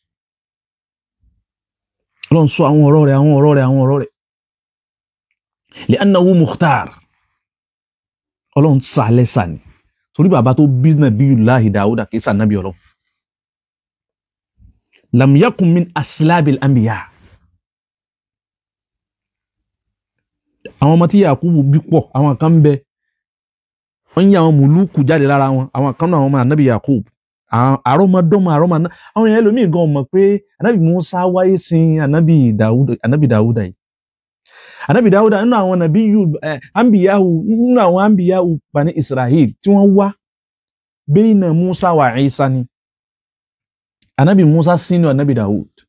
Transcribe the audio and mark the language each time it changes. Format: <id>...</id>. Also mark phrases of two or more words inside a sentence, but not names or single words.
<yo>Ọlọ́run sọ àwọn ọ̀rọ̀ rẹ̀</yo> <ar>لأنه مختار</ar> <yo>Ọlọ́run sàlẹ̀ sàní torí bàbá tó bí Nabiyullahi Dawud kìí sànábì Ọlọ́run</yo> <ar>لم يكن من أصلاب الأنبياء</ar> <yo>àwọn ọmọ tí Yakubu bí pọ̀ àwọn kan bẹ wọ́n yí àwọn mùlúkù jáde lára wọn àwọn kan náà àwọn ọmọ ànábì Yakubu àrọ́mọdọ́mọ àwọn èèyàn ẹlòmíì gan mọ̀ pé ànábì Musa wáyé sin ànábì Dawuda yìí ànábì Dawuda nínú àwọn nínú àwọn</yo> <ar>أنبياء بني إسرائيل</ar> <yo>tí wọ́n wá</yo> <ar>بين موسى وعيسى</ar> <yo>ni ànábì Musa sínú ànábì Dawud</yo>